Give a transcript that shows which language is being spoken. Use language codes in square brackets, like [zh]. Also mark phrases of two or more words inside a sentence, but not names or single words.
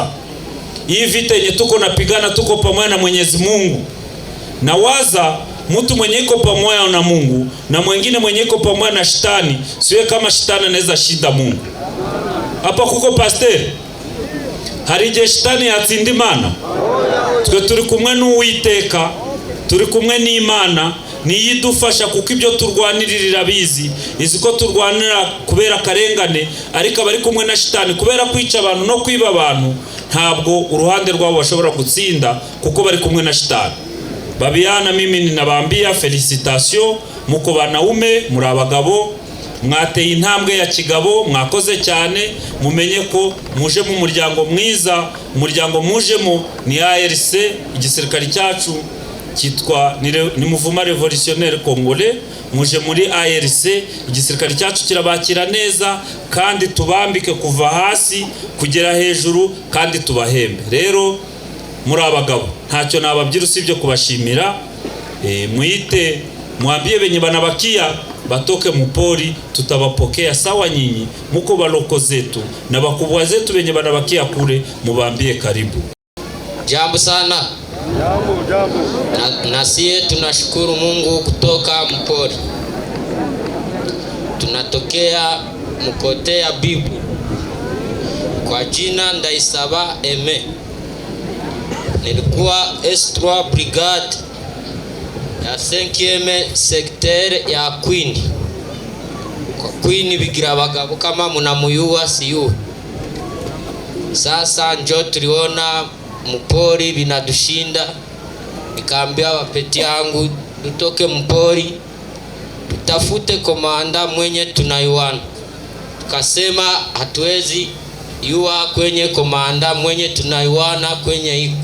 [sw] Hii vita yenye tuko napigana, tuko pamoja na Mwenyezi Mungu. Na waza mtu mwenye iko pamoja na Mungu na mwingine mwenye iko pamoja na shetani, siwe kama shetani anaweza shinda Mungu. Hapa kuko [rw] pastor harije shetani yatsindimana. Turi kumwe n'Uwiteka, turi kumwe n'Imana, niyidufasha kuko ibyo turwanirira bizi. Iziko turwanira kubera karengane, ariko bari kumwe na shetani kubera kwica abantu no kwiba abantu, ntabwo uruhande rwabo bashobora gutsinda kuko bari kumwe na shetani. [sw] Babiana, mimi ninabambia felicitation, muko banaume [rw] muri abagabo, mwateye intambwe ya kigabo, mwakoze cyane. Mumenye ko muje mu muryango mwiza, umuryango mujemo ni ARC, igisirikari cyacu kitwa ni Mouvement Révolutionnaire Congolais. Muje muri ARC, igisirikari cyacu kirabakira neza, kandi tubambike kuva hasi kugera hejuru, kandi tubahembe. Rero muri abagabo ntacyo nababyira usibye kubashimira. [sw] Muite mwambie benye banabakia batoke mupori, tutabapokea sawa nyinyi muko baloko zetu na bakubwa zetu benye banabakia kule, mubambie karibu. Jambo sana. Jambo. Na sie tunashukuru Mungu kutoka mpori. tunatokea Mkote ya Bibu. Kwa jina Ndaisaba Eme. Nilikuwa S3 Brigade ya 5e secteur ya Queen. Kwa Queen [rw] bigira abagabo [sw] kama munamuyuwa siyo. Sasa njo tuliona mpori binadushinda, nikaambia wapeti yangu tutoke mpori tutafute komanda mwenye tunayuana. Tukasema hatuwezi yuwa kwenye komanda mwenye tunayuana kwenye iko.